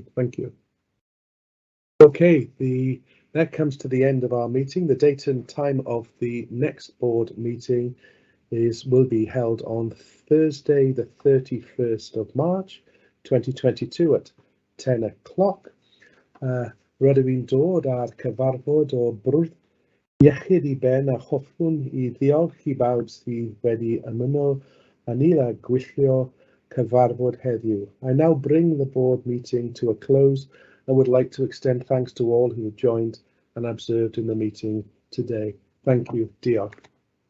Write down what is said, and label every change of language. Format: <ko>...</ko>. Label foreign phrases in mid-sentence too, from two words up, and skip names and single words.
<en>Thank you. Okay, that comes to the end of our meeting. The date and time of the next board meeting will be held on Thursday, the 31st of March 2022 at 10 o'clock.</en> <cy>Rydw i'n dod ar cyfarfod o brwd iechyd I ben a hoffwn I ddiolch I bawb sydd wedi ymuno â ni a gwylltio cyfarfod heddiw.</cy> <en>I now bring the board meeting to a close and would like to extend thanks to all who have joined and observed in the meeting today. Thank you.</en> <cy>Diolch.</cy>